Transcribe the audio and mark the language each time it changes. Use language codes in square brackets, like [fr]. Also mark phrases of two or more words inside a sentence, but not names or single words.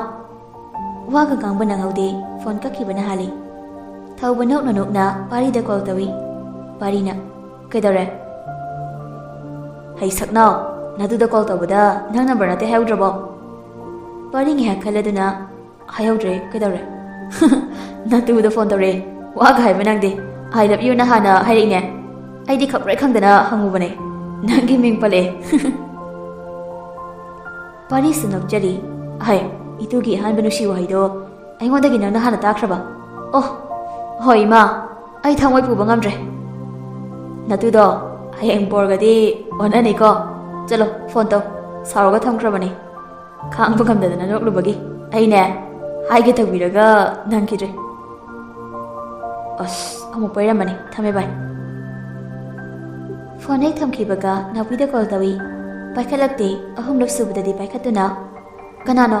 [mni] ꯋꯥꯒ ꯉꯥꯡꯕ ꯅꯪꯍꯧꯗꯦ, ꯐꯣꯟ ꯀꯛꯈꯤꯕꯅ ꯍꯥꯜꯂꯤ꯫ ꯊꯧꯕ ꯅꯣꯛꯅ ꯅꯣꯛꯅ ꯄꯥꯔꯤꯗ ꯀꯣꯜ ꯇꯧꯏ꯫ ꯄꯥꯔꯤꯅ ꯀꯩꯗꯧꯔꯦ? ꯍꯩ ꯁꯛꯅꯥꯎ, ꯅꯗꯨꯗ ꯀꯣꯜ ꯇꯧꯕꯗ ꯅꯪ ꯅꯝꯕꯔ ꯅꯠꯇꯦ ꯍꯥꯏꯍꯧꯗ꯭ꯔꯕꯣ? ꯄꯥꯔꯤ ꯉꯥꯏꯍꯥꯛ ꯈꯜꯂꯗꯨꯅ ꯍꯥꯏꯍꯧꯗ꯭ꯔꯦ, ꯀꯩꯗꯧꯔꯦ? ꯅꯇꯨꯗ ꯐꯣꯟ ꯇꯧꯔꯛꯑꯦ, ꯋꯥꯒ ꯍꯥꯏꯕ ꯅꯪꯗꯦ, [en] I love you [mni] ꯅ ꯍꯥꯟꯅ ꯍꯥꯏꯔꯛꯏꯅꯦ꯫ ꯑꯩꯗꯤ ꯈꯪꯕ꯭ꯔꯦ ꯈꯪꯗꯅ ꯍꯪꯉꯨꯕꯅꯦ, ꯅꯪꯒꯤ ꯃꯤꯡ ꯄꯜꯂꯛꯑꯦ꯫ ꯄꯥꯔꯤꯁꯨ ꯅꯣꯛꯆꯔꯤ꯫ ꯍꯩ, ꯏꯇꯨꯒꯤ ꯑꯍꯥꯟꯕ ꯅꯨꯡꯁꯤ ꯋꯥꯍꯩꯗꯣ ꯑꯩꯉꯣꯟꯗꯒꯤ ꯅꯪꯅ ꯍꯥꯟꯅ ꯇꯥꯈ꯭ꯔꯕ? ꯑꯣ, ꯍꯣꯏ ꯏꯃꯥ, ꯑꯩ ꯊꯃꯣꯏ ꯄꯨꯕ ꯉꯝꯗ꯭ꯔꯦ꯫ ꯅꯇꯨꯗꯣ ꯍꯌꯦꯡ ꯄꯣꯔꯒꯗꯤ ꯑꯣꯟꯅꯅꯤꯀꯣ꯫ ꯆꯠꯂꯣ ꯐꯣꯟ ꯇꯧ, ꯁꯥꯎꯔꯒ ꯊꯝꯈ꯭ꯔꯕꯅꯤ꯫ ꯈꯥꯡꯕ ꯉꯝꯗꯗꯅ ꯅꯣꯛꯂꯨꯕꯒꯤ ꯑꯩꯅꯦ ꯍꯥꯏꯒꯦ ꯇꯧꯕꯤꯔꯒ ꯅꯪꯈꯤꯗ꯭ꯔꯦ꯫ ꯑꯁ, ꯑꯃꯨꯛ ꯄꯩꯔꯝꯃꯅꯤ, ꯊꯝꯃꯦ ꯕꯥꯏ꯫ ꯐꯣꯟ ꯍꯦꯛ ꯊꯝꯈꯤꯕꯒ ꯅꯥꯎꯕꯤꯗ ꯀꯣꯜ ꯇꯧꯏ꯫ ꯄꯥꯏꯈꯠꯂꯛꯇꯦ꯫ ꯑꯍꯨꯝꯂꯛ ꯁꯨꯕꯗꯗꯤ ꯄꯥꯏꯈꯠꯇꯨꯅ ꯀꯅꯥꯅꯣ?